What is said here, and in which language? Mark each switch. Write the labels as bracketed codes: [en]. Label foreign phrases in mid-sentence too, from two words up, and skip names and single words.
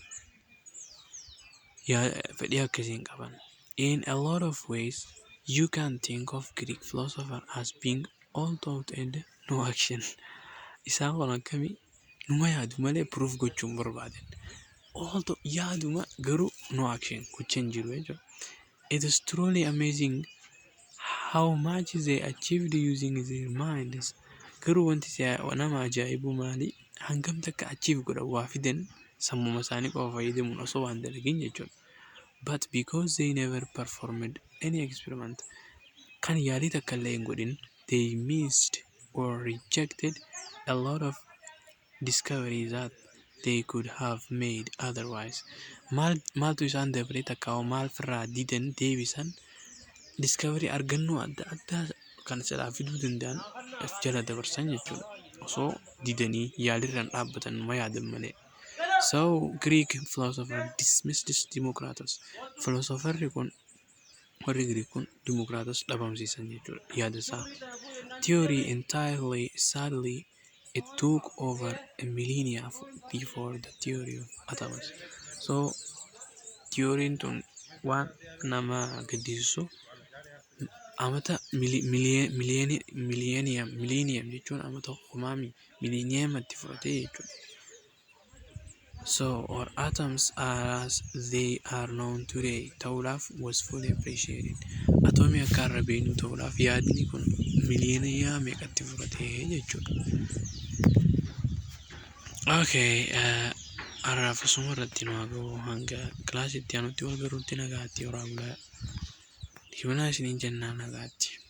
[om] Fedhii akkasii hin qaban. [en] In a lot of ways, you can think of Greek philosopher as being all thought and no action. [om] Isaan kun akkamii numa yaadu malee proof gochuun barbaadan. Although yaaduma garuu [en] no action [om] gochaan jiru jechuudha. [en] It is truly amazing how much they achieved using their minds. [om] Garuu wanti nama ajaa'ibu maali hangam takka achieve godhan waa fidan sammuma isaanii qofa fayyadamuun osoo waan dalagin jechuudha. [en] But because they never performed any experiment [om] kan yaalii takka illee hin godhin, [en] they missed or rejected a lot of discoveries that they could have made otherwise. [om] Maaltu isaan dabalee takka maal firraa didan deebisan discovery argannoo adda addaa kan silaa fiduu danda'an jala dabarsan jechuudha. Osoo didanii yaalirraan dhaabbatan numa yaadan malee. [en] So Greek philosopher dismissed Democritus. [om] Philosopherri kun warri Greek kun Democritus dhabamsiisan jechuudha yaada isaa. [en] Theory entirely sadly it took over a millennia before the theory of atoms. [om] So theory'n tun waan nama gaddisiisu amata millennium jechuun amata kumaami millenniumatti fudhatee jechuudha. [en] So our atoms as they are known today ta'uudhaaf was fully appreciated. [om] Atomii akka har'a beeknu ta'uudhaaf yaadni kun millennium meeqatti fudhatee jechuudha. Okay, Har'aaf asuma irratti nu haa ga'u hanga kilaasitti aanutti wal garuutti nagaatti horaa bulaa. Dhiifnaa isiniin jennaa nagaatti.